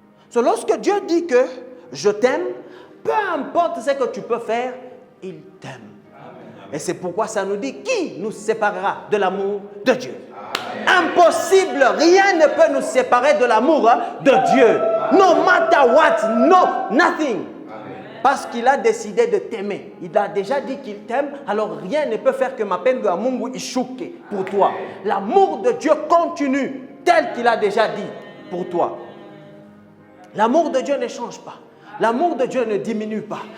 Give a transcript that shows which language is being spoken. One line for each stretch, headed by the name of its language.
French: So, lorsque Dieu dit que je t'aime, peu importe ce que tu peux faire, il t'aime. Et c'est pourquoi ça nous dit qui nous séparera de l'amour de Dieu. Amen. Impossible, rien ne peut nous séparer de l'amour de Dieu.
English: No matter what, no, nothing.
French: Parce qu'il a décidé de t'aimer. Il a déjà dit qu'il t'aime, alors rien ne peut faire que ma peine de amour ishuke pour toi. L'amour de Dieu continue tel qu'il a déjà dit pour toi. L'amour de Dieu ne change pas. L'amour de Dieu ne diminue pas.